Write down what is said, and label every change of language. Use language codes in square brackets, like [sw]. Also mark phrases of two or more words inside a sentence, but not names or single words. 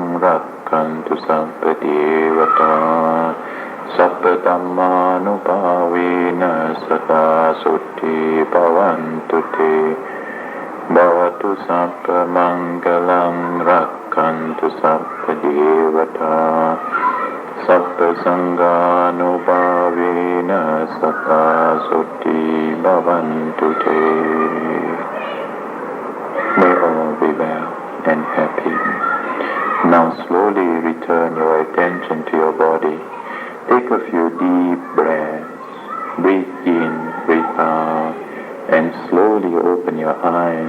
[pi] Rakkantu Sabba Devata Sabba Dhammanubhavena Sata Sotti Bhavantu Te Bhavatu Sabba Mangalam Rakkantu Sabba Devata Sabba Sanghanubhavena Sata Sotti Bhavantu Te. [en] May all be well and happy. Now slowly return your attention to your body. Take a few deep breaths. Breathe in, breathe out, and slowly open your eyes.